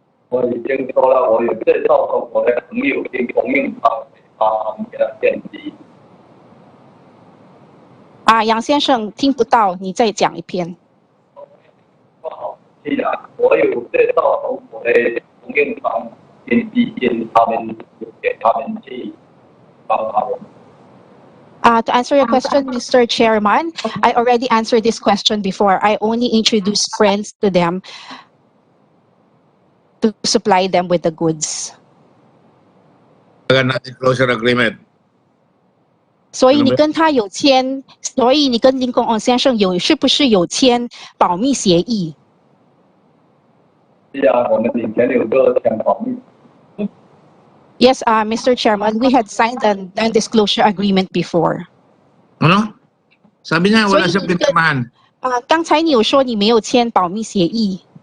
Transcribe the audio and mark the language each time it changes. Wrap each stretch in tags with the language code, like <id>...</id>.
<zh>我已经说了，我有介绍过我的朋友已经供应他们的电机。杨先生听不到，你再讲一遍。不好意思啊，我有介绍过我的供应商电机店，他们给他们去帮他们。</zh> <en>To answer your question, Mr. Chairman, I already answered this question before. I only introduced friends to them to supply them with the goods. Non-disclosure agreement.</en> <zh>所以你跟他有签，所以你跟Lincoln Ong 先生是不是有签保密协议？是啊，我们以前有个讲保密。</zh> <en>Yes, Mr. Chairman, we had signed a non-disclosure agreement before.</en> <tl>Ano? Sabi niya, wala siyang pinirmahan.</tl> <zh>刚才你有说你没有签保密协议。</zh>